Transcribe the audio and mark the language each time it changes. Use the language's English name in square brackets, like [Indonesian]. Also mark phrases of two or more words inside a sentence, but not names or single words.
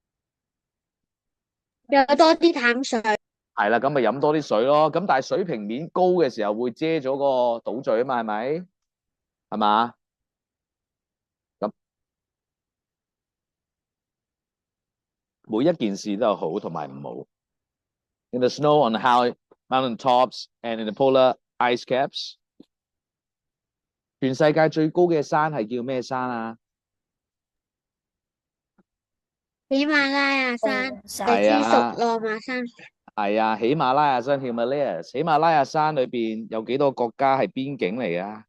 [Cantonese] 有多啲淡水。係啦，咁咪飲多啲水咯。咁但係水平面高嘅時候會遮咗個島嶼啊嘛，係咪？係嘛？每一件事都有好同埋唔好。 [English] In the snow on the high mountain tops and in the polar ice caps， [Cantonese] 全世界最高嘅山係叫咩山啊？喜馬拉雅山，係啊，羅馬山。係啊，喜馬拉雅山 Himalayas。喜馬拉雅山裏邊有幾多個國家係邊境嚟㗎？